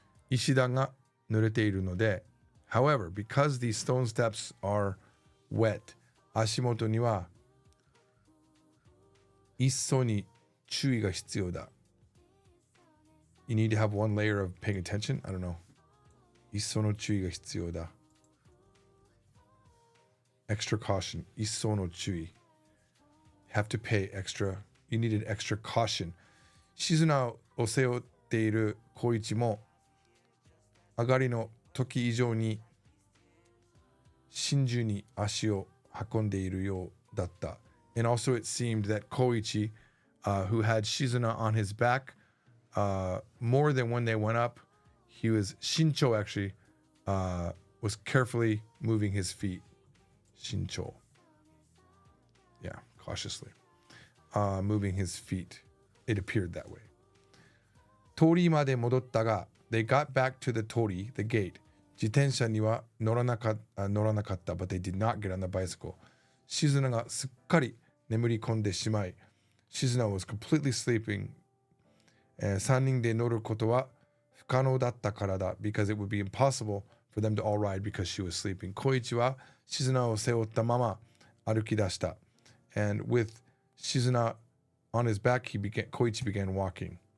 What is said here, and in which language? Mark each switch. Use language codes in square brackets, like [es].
[ja] 石段が濡れているので [en] However, because these stone steps are wet, [ja] 足元には一層に注意が必要だ [en] You need to have one layer of paying attention? I don't know. [ja] 一層の注意が必要だ [en] Extra caution. [ja] 一層の注意 [en] Have to pay extra. You need an extra caution. [ja] 静菜を背負っている光一も上がりの時以上に真珠に足を運んでいるようだった [en] And also it seemed that Koichi, who had Shizuna on his back, more than when they went up, he was Shincho actually was carefully moving his feet. Shincho. Yeah, cautiously. Moving his feet. It appeared that way. Tori [ja] まで戻ったが [en] they got back to the tori, the gate. [ja] 自転車には乗らなかった、 [en] but they did not get on the bicycle. [ja] 静菜がすっかり眠り込んでしまい、静菜 [en] was completely sleeping. [ja] 3人で乗ることは不可能だったからだ [en] because it would be impossible for them to all ride because she was sleeping. [ja] 小一は静菜を背負ったまま歩き出した。 [en] And with 静菜 on his back, Koichi began walking.